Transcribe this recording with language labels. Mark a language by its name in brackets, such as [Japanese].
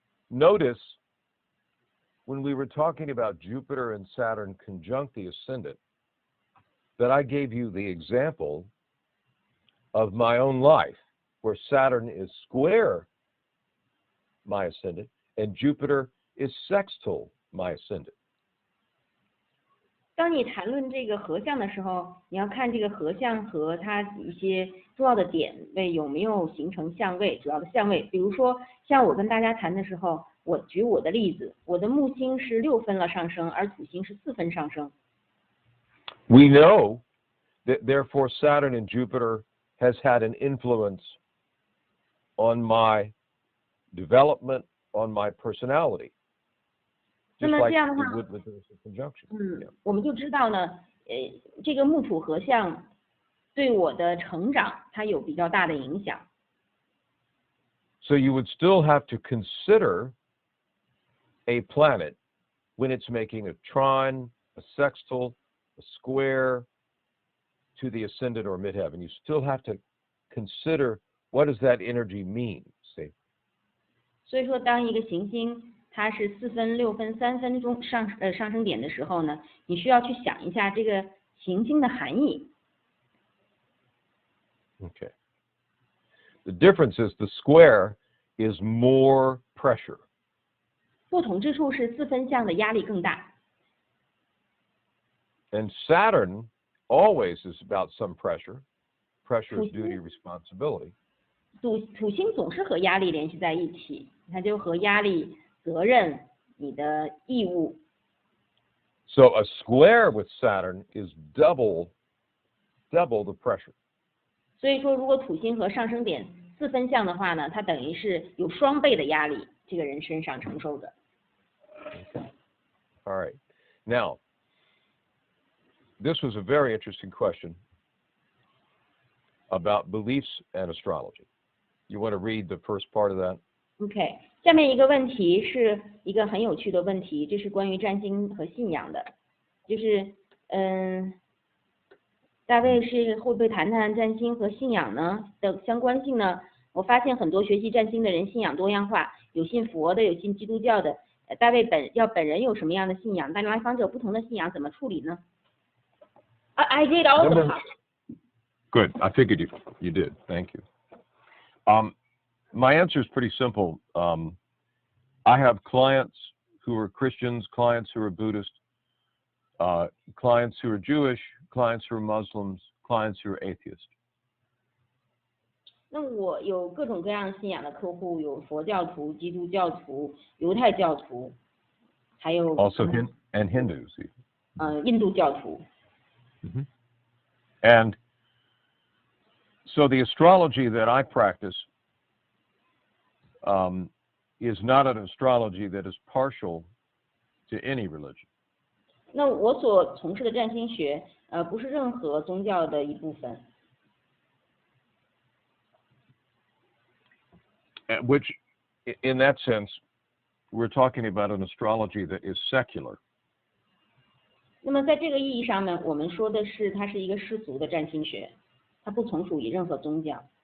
[English] Notice when we were talking about Jupiter and Saturn conjunct the ascendant, that I gave you the example of my own life, where Saturn is square my ascendant and Jupiter is sextile my ascendant. [Chinese] 当你谈论这个合相的时候，你要看这个合相和它一些重要的点位有没有形成相位，主要的相位。比如说，像我跟大家谈的时候，我举我的例子，我的木星是6分了上升，而土星是4分上升。 [English] We know that therefore Saturn and Jupiter has had an influence on my development, on my personality. [Chinese] 那 [English] Just [Chinese] 么 [English] like [Chinese] 这样的话 [English] it would with the conjunction. [Chinese] 我们就知道呢，这个木土合相对我的成长它有比较大的影响。 [English] So you would still have to consider a planet when it's making a trine, a sextile, a square to the ascendant or midheaven. You still have to consider what does that energy mean, see? [Chinese] 所以说，当一个行星它是4分、6分、3分中上升点的时候呢，你需要去想一下这个行星的含义。 [English] Okay. The difference is the square is more pressure. [Chinese] 不同之处是4分相的压力更大。 [English] And Saturn always is about some pressure. Pressure is duty, responsibility. [Chinese] 土星总是和压力联系在一起，它就和压力、责任、你的义务。 [English] So a square with Saturn is double the pressure. [Chinese] 所以说，如果土星和上升点四分相的话呢，它等于是有双倍的压力，这个人身上承受的。 [English] All right. Now, this was a very interesting question about beliefs and astrology. You want to read the first part of that? [Chinese] OK， 下面一个问题是一个很有趣的问题，这是关于占星和信仰的，就是大卫是会不会谈谈占星和信仰呢的相关性呢？我发现很多学习占星的人信仰多样化，有信佛的，有信基督教的。大卫本人有什么样的信仰？但来访者不同的信仰怎么处理呢？ [English] I did also. Good. I figured you did. Thank you. My answer is pretty simple. I have clients who are Christians, clients who are Buddhist, clients who are Jewish, clients who are Muslims, clients who are atheist. [Chinese] 那我有各种各样信仰的客户，有佛教徒、基督教徒、犹太教徒，还有 [English] Also and Hindus. [Chinese] 印度教徒。 Mm-hmm. [English] And so the astrology that I practice is not an astrology that is partial to any religion. [Chinese] 那我所从事的占星学，不是任何宗教的一部分。 [English] Which, in that sense, we're talking about an astrology that is secular. [Chinese] 那么在这个意义上呢，我们说的是它是一个世俗的占星学，它不从属于任何宗教。